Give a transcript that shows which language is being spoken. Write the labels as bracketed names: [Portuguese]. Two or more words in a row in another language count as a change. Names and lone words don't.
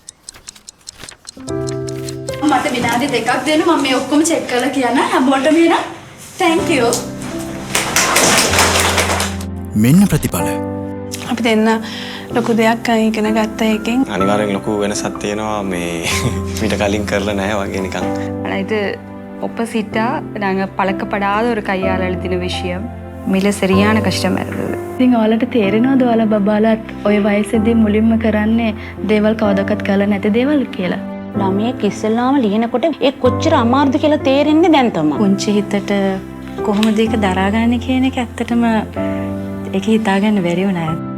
[Sinhala] මට විනාඩි 2ක් දෙන්න මම මේ ඔක්කොම චෙක් කරලා කියන්න හැමෝටම එන [English] thank you. [Sinhala] මෙන්න ප්‍රතිඵල. අපි දෙන්න ලොකු දෙයක් ඉගෙන ගත්ත එකෙන් අනිවාර්යෙන් ලොකු වෙනසක් තියෙනවා මේ මීට කලින් කරලා නැහැ වගේ නිකන්. [Tamil] ஆனால் இது ஒப்போசிட்டாக நாங்கள் பழக்கப்படாத ஒரு கையால் எழுதின விஷயம் மிக சரியான கஷ்டமாக இருந்தது. [Sinhala] ඉතින් ඔයාලට තේරෙනවද ඔයාලා බබාලාත් ඔය වයසේදී මුලින්ම කරන්නේ දේවල් කවදාකවත් කරලා නැති දේවල් කියලා? ළමයෙක් ඉස්සෙල්ලාම ලියනකොට ඒ කොච්චර අමාරුද කියලා තේරෙන්නේ දැන් තමයි. පුංචි හිතට කොහොමද ඒක දරාගන්නේ කියන එක ඇත්තටම ඒක හිතාගන්න බැරි වුණා.